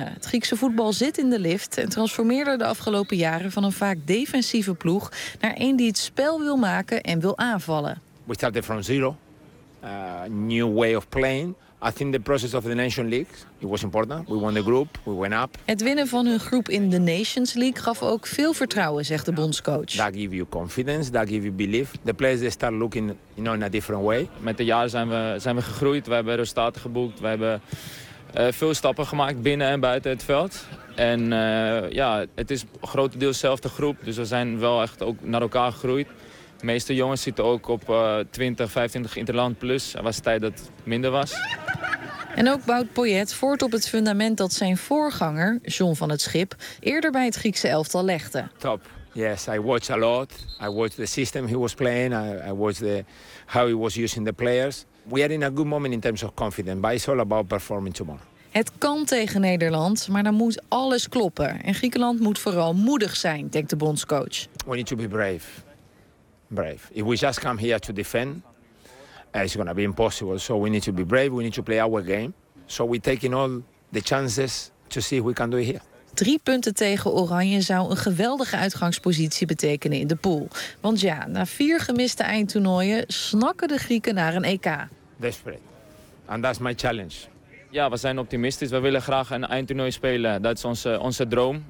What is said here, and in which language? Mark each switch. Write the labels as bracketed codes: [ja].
[nl] Het Griekse voetbal zit in de lift en transformeerde de afgelopen jaren van een vaak defensieve ploeg naar een die het spel wil maken en wil aanvallen. [en] We started from zero, new way of playing. I think the process of the Nations League, it was important. We won the group, we went up. [nl] Het winnen van hun groep in de Nations League gaf ook veel vertrouwen, zegt de bondscoach. [en] That give you confidence, that give you belief. The players they start looking, you know, in a different way. [nl] Met de jaren zijn we gegroeid, we hebben resultaten geboekt, we hebben veel stappen gemaakt binnen en buiten het veld. En ja, het is grotendeels dezelfde groep, dus we zijn wel echt ook naar elkaar gegroeid. De meeste jongens zitten ook op 20, 25 Interland plus. Er was tijd dat het minder was. En ook bouwt Poyet voort op het fundament dat zijn voorganger, John van het Schip, eerder bij het Griekse elftal legde. [en] Top. Yes, I watch a lot. I watch the system he was playing. I watch the how he was using the players. We are in a good moment in terms of confidence, but it's all about performing tomorrow. [nl] Het kan tegen Nederland, maar dan moet alles kloppen. En Griekenland moet vooral moedig zijn, denkt de bondscoach. [en] We need to be brave. Brave. If we just come here to defend, it's going to be impossible. So we need to be brave. We need to play our game. So we taking all the chances to see if we can do it here. [nl] 3 punten tegen Oranje zou een geweldige uitgangspositie betekenen in de pool. Want ja, na 4 gemiste eindtoernooien snakken de Grieken naar een EK. [en] Desperate. And that's my challenge. [nl] Ja, we zijn optimistisch. We willen graag een eindtoernooi spelen. Dat is onze droom.